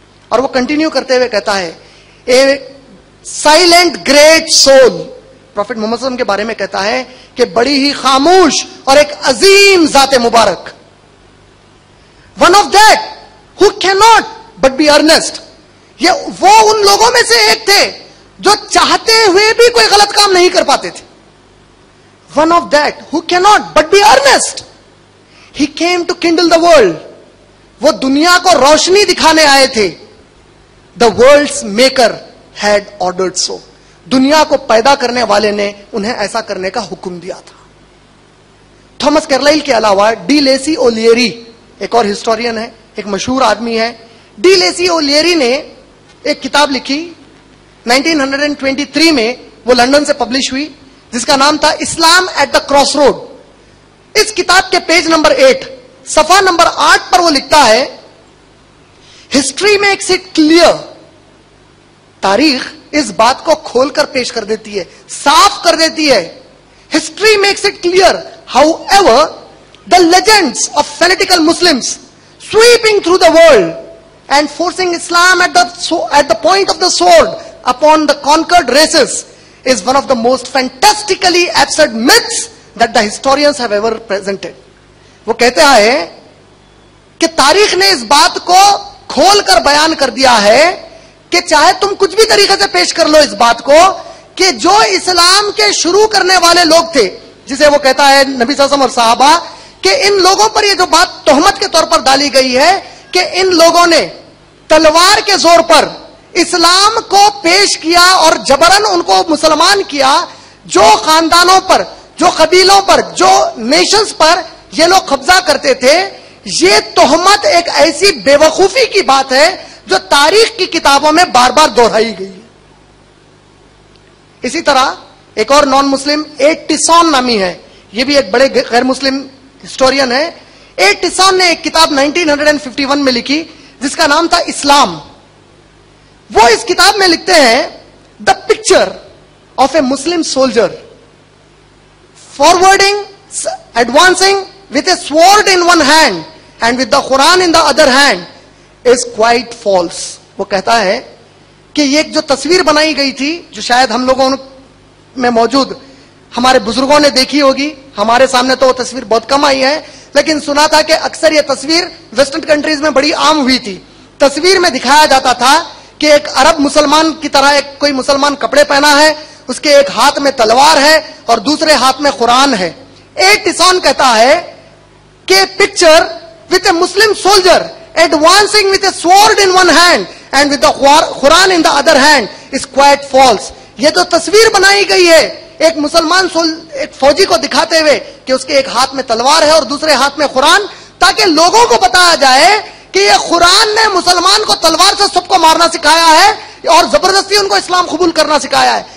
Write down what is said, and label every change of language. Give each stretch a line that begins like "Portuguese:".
Urdu: اور وہ کنٹینیو کرتے ہوئے کہتا ہے
English: a silent great soul,
Urdu: profit محمد صلی اللہ علیہ وسلم کے بارے میں کہتا ہے کہ بڑی ہی خاموش اور ایک عظیم ذات مبارک,
English: One of that who can not but be earnest.
Urdu: یہ وہ ان لوگوں میں سے ایک تھے جو چاہتے ہوئے بھی کوئی غلط کام نہیں کر پاتے تھے.
English: One of that who cannot but be earnest. He came to kindle the world.
Urdu: وہ دنیا کو روشنی دکھانے آئے تھے.
English: The world's maker had ordered so.
Urdu: دنیا کو پیدا کرنے والے نے انہیں ایسا کرنے کا حکم دیا تھا. تھامس کیرلائل کے علاوہ ڈی لیسی اولیری ایک اور ہسٹورین ہے, ایک مشہور آدمی ہے. ڈی لیسی اولیری نے ایک کتاب لکھی 1923 میں, وہ لندن سے پبلش ہوئی, جس کا نام تھا اسلام ایٹ دا کراس روڈ. اس کتاب کے پیج نمبر 8 صفحہ نمبر 8 پر وہ لکھتا ہے,
English: History makes it clear.
Urdu: تاریخ اس بات کو کھول کر پیش کر دیتی ہے, صاف کر دیتی ہے.
English: History makes it clear however the legends of fanatical Muslims sweeping through the world and forcing Islam at the point of the sword upon the conquered races is one of the most fantastically absurd myths that the historians have ever presented.
Urdu: وہ کہتے ہیں کہ تاریخ نے اس بات کو کھول کر بیان کر دیا ہے کہ چاہے تم کچھ بھی طریقے سے پیش کر لو اس بات کو, کہ جو اسلام کے شروع کرنے والے لوگ تھے, جسے وہ کہتا ہے نبی صلی اللہ علیہ وسلم اور صحابہ, کہ ان لوگوں پر یہ جو بات تہمت کے طور پر ڈالی گئی ہے کہ ان لوگوں نے تلوار کے زور پر اسلام کو پیش کیا اور جبرن ان کو مسلمان کیا, جو خاندانوں پر, جو قبیلوں پر, جو نیشنز پر یہ لوگ قبضہ کرتے تھے, یہ تہمت ایک ایسی بے وقوفی کی بات ہے جو تاریخ کی کتابوں میں بار بار دہرائی گئی ہے. اسی طرح ایک اور نان مسلم ٹیسون نامی ہے, یہ بھی ایک بڑے غیر مسلم ہسٹورین ہے. ٹیسون نے ایک کتاب 1951 میں لکھی جس کا نام تھا اسلام. وہ اس کتاب میں لکھتے ہیں,
English: The picture of a Muslim soldier forwarding advancing with a sword in one hand and with the Quran in the other hand is quite false.
Urdu: وہ کہتا ہے کہ یہ ایک جو تصویر بنائی گئی تھی, جو شاید ہم لوگوں میں موجود ہمارے بزرگوں نے دیکھی ہوگی, ہمارے سامنے تو وہ تصویر بہت کم آئی ہے, لیکن سنا تھا کہ اکثر یہ تصویر ویسٹرن کنٹریز میں بڑی عام ہوئی تھی. تصویر میں دکھایا جاتا تھا کہ ایک عرب مسلمان کی طرح ایک کوئی مسلمان کپڑے پہنا ہے, اس کے ایک ہاتھ میں تلوار ہے اور دوسرے ہاتھ میں قرآن ہے. ٹیسون کہتا ہے کہ
English: Picture with a Muslim soldier advancing with a sword in one hand and with the Quran in the other hand is quite false.
Urdu: یہ جو تصویر بنائی گئی ہے ایک مسلمان ایک فوجی کو دکھاتے ہوئے کہ اس کے ایک ہاتھ میں تلوار ہے اور دوسرے ہاتھ میں قرآن, تاکہ لوگوں کو بتایا جائے کہ یہ قرآن نے مسلمان کو تلوار سے سب کو مارنا سکھایا ہے اور زبردستی ان کو اسلام قبول کرنا سکھایا ہے.